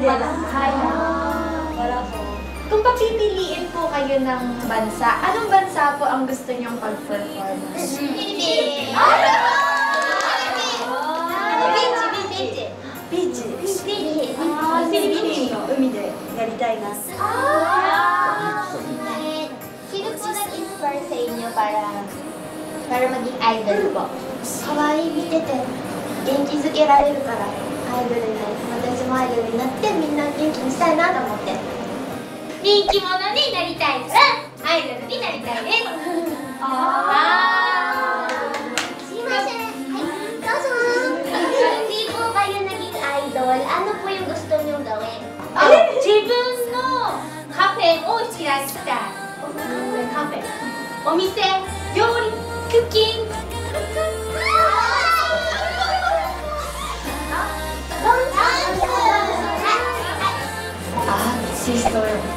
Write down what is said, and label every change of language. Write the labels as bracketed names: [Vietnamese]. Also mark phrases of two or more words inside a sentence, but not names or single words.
[Filipino] Wala po. Kung papipiliin po kayo ng bansa, anong bansa po ang gusto niyong pag-perform? Philippines! Beach! Philippines! [Japanese] 海でやりたいな。 [Filipino] Sino po nag-inspire sa inyo para maging idol po? [Japanese] Kawaii 見てて元気づけられるからアイドルになり、私もアイドルになってみんな元気にしたいなと思って人気者になりたいからアイドルになりたいです。すいません、はい、どうぞ。 [Filipino] hindi po kayo naging idol, ano po yung gusto niyong gawin? [Japanese] 自分のカフェを開きたい。カフェ、お店、料理、クッキング。シスト